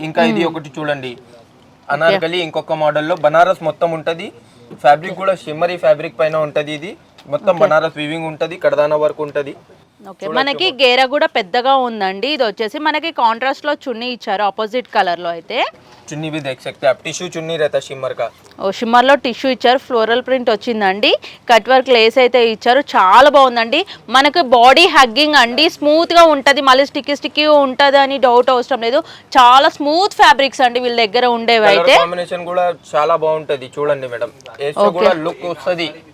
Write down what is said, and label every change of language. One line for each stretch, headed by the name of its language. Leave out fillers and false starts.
Telugu: ఇంకా ఇది ఒకటి చూడండి, అనార్కలి ఇంకొక మోడల్ లో బనారస్ మొత్తం ఉంటది. ఫ్యాబ్రిక్ కూడా షిమ్మరీ ఫ్యాబ్రిక్ పైన ఉంటది. ఇది మొత్తం బనారస్ వీవింగ్ ఉంటది, కడదానా వర్క్ ఉంటది. ఓకే, మనకి గేర కూడా పెద్దగా ఉందండి. ఇది వచ్చేసి మనకి కాంట్రాస్ట్ లో చున్నీ ఇచ్చారు, ఆపోజిట్ కలర్ లో. అయితే
Hindi: చున్నీ भी देख सकते हैं आप, टिश्यू चुन्नी रहता शिमर का.
Telugu: ఓ షిమ్మర్ లో టిష్యూ ఇచ్చారు, ఫ్లోరల్ ప్రింట్ వచ్చిందండి. కట్ వర్క్ లేస్ అయితే ఇచ్చారు, చాలా బాగుందండి. మనకి బాడీ హగ్గింగ్ అండి, స్మూత్ గా ఉంటది. మళ్ళీ స్టిక్కీ ఉంటది అని డౌట్ అవసరం లేదు. చాలా స్మూత్ ఫ్యాబ్రిక్స్ అండి వీళ్ళ దగ్గర ఉండేవి. అయితే కాంబినేషన్ కూడా చాలా బాగుంటది. చూడండి మేడం, ఏస్తే కూడా లుక్ వస్తది,